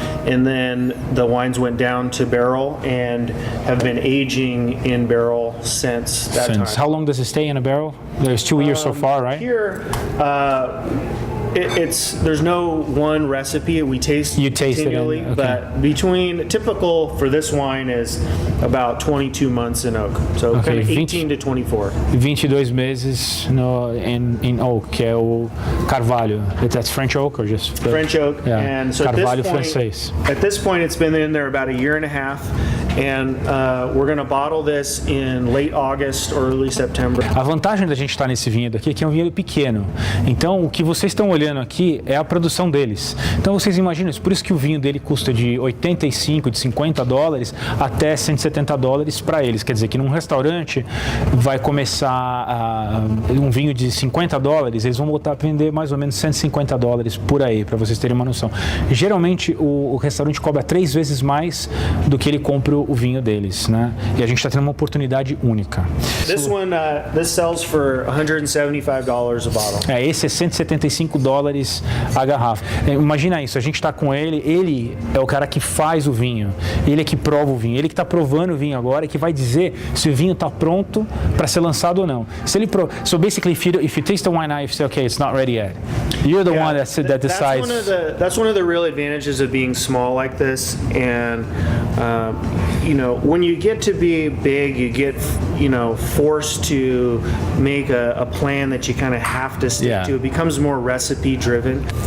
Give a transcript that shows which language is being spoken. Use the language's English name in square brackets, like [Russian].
[English] And then the wines went down to barrel and have been aging in barrel since that time. How long does it stay in a barrel? There's 2 years so far, right? Here, there's no one recipe. We taste continually, it, okay. But typical for this wine is about 22 months in oak. So kind of 18 to 24. [Portuguese] 22 meses [English] in oak, [Portuguese] que é o carvalho. [English] That's French oak or just French oak. Yeah. And so [Portuguese] Carvalho francês. [English] At this point, it's been in there about a year and a half. and we're going to bottle this in late August or early September. [Portuguese] A vantagem da gente estar nesse vinhedo aqui é que é um vinhedo pequeno. Então, o que vocês estão olhando aqui é a produção deles. Então, vocês imaginam isso. Por isso que o vinho dele custa de 85, de 50 dólares até 170 dólares para eles. Quer dizer que num restaurante vai começar um vinho de 50 dólares, eles vão voltar a vender mais ou menos 150 dólares por aí, para vocês terem uma noção. Geralmente, o restaurante cobra 3 vezes mais do que ele compra o vinho deles, né? E a gente está tendo uma oportunidade única. [English] This one, this sells for $175 a bottle. [Portuguese] Esse é 175 dólares a garrafa. Imagina isso, a gente está com ele é o cara que faz o vinho, ele é que prova o vinho, ele que está provando o vinho agora e que vai dizer se o vinho está pronto para ser lançado ou não. Se ele [English] so basically, if you taste the wine now, you say, okay, it's not ready yet. You're the one that decides. That's one of the real advantages of being small like this, and you know, when you get to be big, you get, you know, forced to make a plan that you kind of have to stick to. It becomes more recipe driven.